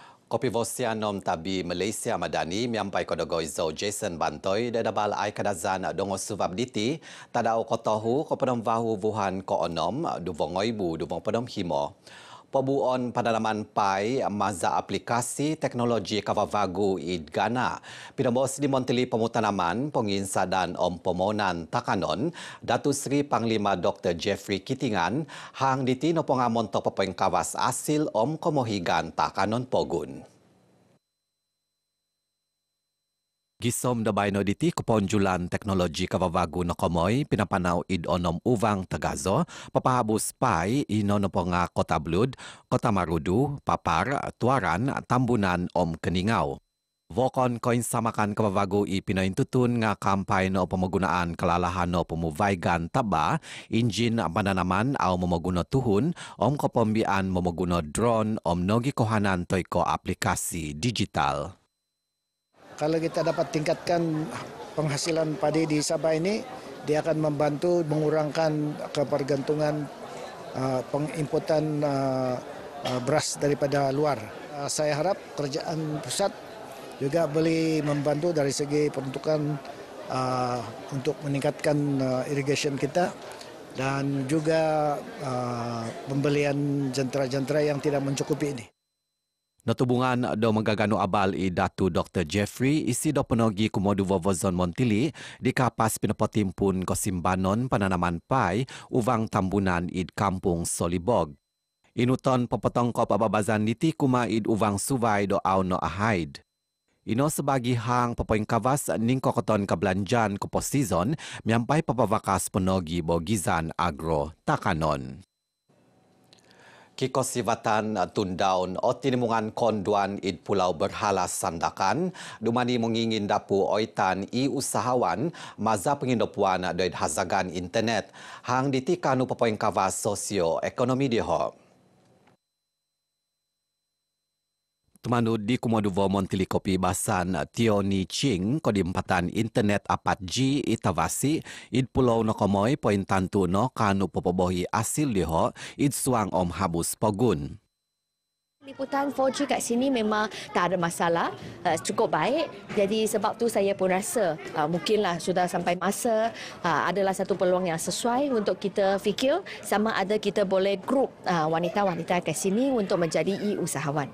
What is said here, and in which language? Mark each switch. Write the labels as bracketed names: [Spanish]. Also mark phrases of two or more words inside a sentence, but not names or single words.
[Central Dusun] Kopi Vosian nom tabi Malaysia Madani miampai kodogoi zo Jason Bantoi da dabal ai kadazan dongo subab diti tadau kotohu ko pedom vahu vuhan ko onom duvongoi bu duvong pedom himo. Pebuon penanaman pai maza aplikasi teknologi kavavagu idgana. Pinambos di Monteli Pemutanaman penginsa dan om pemonan takanon Datu Sri Panglima Dr. Jeffrey Kitingan hang diti noponga monto pepoing kawas asil om komohigan takanon pogun. Gisom da baino diti keponjulan teknologi kavavagu no komoy pinapanau id onom uvang Tagazo papahabus pai ino noponga Kota Blud, Kota Marudu, Papar, Tuaran, Tambunan om Keningau. Vokon koin samakan kavavagu i pinaintutun nga kampay no pemagunaan kelalahan no pemuvaigan taba, injin pananaman au memaguno tuhun om kopombian memaguno drone om nogi kohanan toiko aplikasi digital. [Malay] Kalau kita dapat tingkatkan penghasilan padi di Sabah ini, dia akan membantu mengurangkan ketergantungan pengimportan beras daripada luar. Saya harap kerajaan pusat juga boleh membantu dari segi peruntukan untuk meningkatkan irrigation kita dan juga pembelian jentera-jentera yang tidak mencukupi ini. [Central Dusun] Natubungan do magagano abal i Datu Dr. Jeffrey isi do penogi kumodu vovozon Montili di kapas pinapotimpun ko simbanon pananaman pai uvang tambunan id kampung Solibog. Inuton popotong ko pababazan niti kuma id uvang suvai do au no ahaid. Ino sebagi hang papoing kawas ning kokoton kablanjan ko posizon miampai papavakas penogi bogizan agro takanon. Kikosivatan tundaun o tinimungan konduan id Pulau Berhala Sandakan dumani mengingin dapu oitan i usahawan maza pengindopuan doid hazagan internet hang ditikanu papoing kawas sosio ekonomi diho. Temanu di Kumoduvo Montili Kopi Basan Tioni Ching kodi empatan internet 4G itavasi id Pulau Nokomoy poin tantu no kanu popobohi asil liho id suang om habus pogun. [Malay] Liputan 4G kat sini memang tak ada masalah, cukup baik. Jadi sebab tu saya pun rasa mungkinlah sudah sampai masa adalah satu peluang yang sesuai untuk kita fikir sama ada kita boleh grup wanita-wanita kat sini untuk menjadi e-usahawan.